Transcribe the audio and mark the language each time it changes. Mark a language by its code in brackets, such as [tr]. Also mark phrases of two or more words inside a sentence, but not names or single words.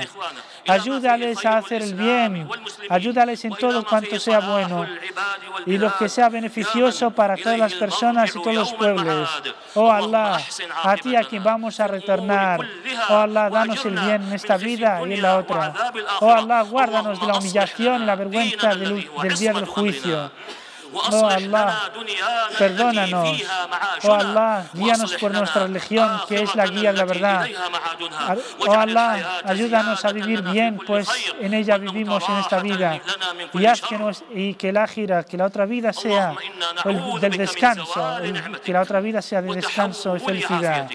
[es] Ayúdales a hacer el bien, ayúdales en todo cuanto sea bueno y lo que sea beneficioso para todas las personas y todos los pueblos. Oh Allah, a ti a quien vamos a retornar. Oh Allah, danos el bien en esta vida y en la otra. Oh Allah, guárdanos de la humillación y la vergüenza del día del juicio. Oh Allah, perdónanos. Oh Allah, guíanos por nuestra religión, que es la guía de la verdad. Oh Allah, ayúdanos a vivir bien, pues en ella vivimos en esta vida. Y haz que la ákhira, que la otra vida sea del descanso, que la otra vida sea de descanso y felicidad.